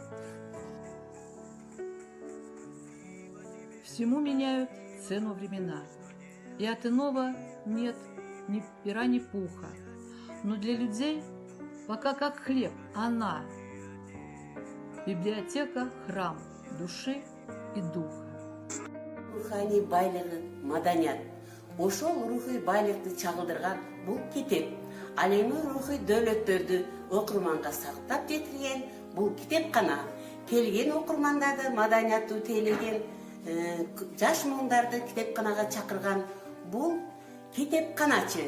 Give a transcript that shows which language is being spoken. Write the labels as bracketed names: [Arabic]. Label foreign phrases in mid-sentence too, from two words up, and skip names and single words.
[Russian] Всему меняют цену времена, и от иного нет ни пера, ни пуха. Но для людей пока как хлеб, она – библиотека, храм души и духа. [Kyrgyz] Руханий байлыгы маданият. Ошол рухий байлыкты чагылдырган бул китеп. Ал эми рухий дөөлөттөрдү окурманга сактап жетирген бул китепкана. Келген окурмандарды маданияттуу тейлеген жаш муундарды китепканага чакырган бул китепканачы.